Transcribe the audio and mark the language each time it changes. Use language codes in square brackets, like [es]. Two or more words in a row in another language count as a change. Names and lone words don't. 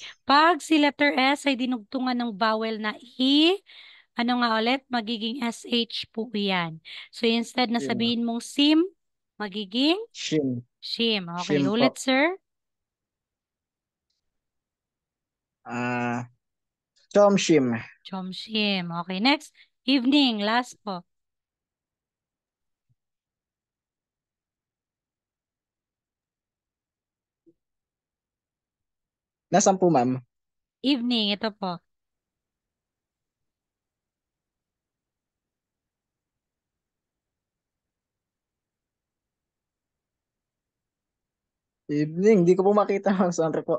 [tl] Pag si letter S ay dinugtungan ng vowel na E, ano nga ulit? Magiging SH po yan. So, instead na Sim. sabihin mong sim, magiging Shim. shim. Okay, Shim po. ulit, sir. [ko] Ah, 점심. 점심. [en] Okay, next. Evening, last po. [tl] Nasaan po, ma'am? Evening, ito po. Evening. Di ko po makita, ma'am. Sorry po.